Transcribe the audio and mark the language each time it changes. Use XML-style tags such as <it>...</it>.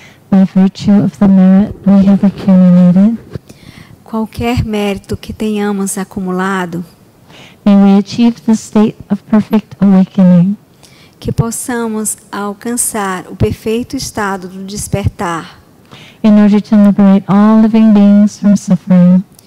<en>By virtue of the merit we have accumulated,</en> <pt>qualquer mérito que tenhamos acumulado,</pt> <en>may we achieve the state of perfect awakening.</en> <pt>Que possamos alcançar o perfeito estado do despertar,</pt> <en>in order to liberate all living beings from suffering.</en>